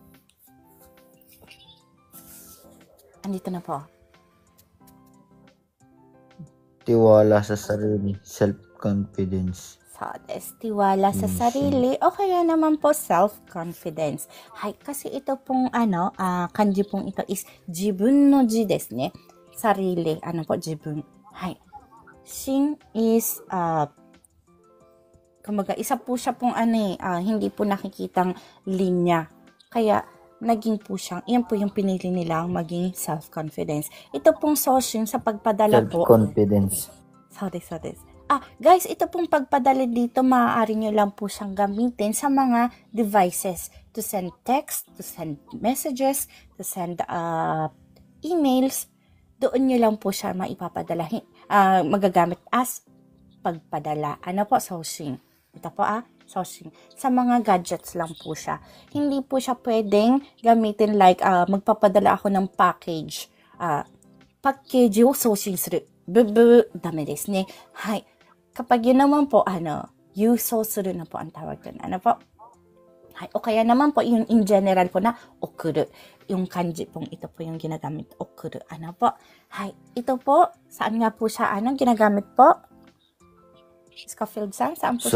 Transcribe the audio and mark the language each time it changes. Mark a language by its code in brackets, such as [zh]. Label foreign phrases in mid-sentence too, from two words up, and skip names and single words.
[tl] andito na po. Tiwala sa sarili. Self-confidence. So, tiwala sa sarili o kaya naman po self-confidence. Hay, kasi ito pong kanji pong ito is [ja] 自分の字ですね. [tl] Sarili. Ano po, jibun. Hay. Shin is kumbaga, isa po siya pong hindi po nakikitang linya. Kaya, naging po siyang, yan po yung pinili nilang maging self-confidence. Ito pong soshin sa pagpadala po. Self-confidence. Sorry. Guys, ito pong pagpadala dito, maaari nyo lang po siyang gamitin sa mga devices. [en] To send text, to send messages, to send emails. [tl] Doon nyo lang po siya maipapadala. Magagamit as pagpadala. Ano po? Soshing. Ito po soshing. Sa mga gadgets lang po siya. Hindi po siya pwedeng gamitin like magpapadala ako ng package. [ja] Package を送信する. ダメですね. Hay. [tl] Kapag yun naman po, [ja] 輸送する [tl] na po ang tawag doon. Ano po? Hay. O kaya naman po, yung in general po na okuru. Yung kanji pong ito po yung ginagamit. Okuru. Ano po? Hay. Ito po, saan nga po siya ginagamit po? Scofield-san, saan po siya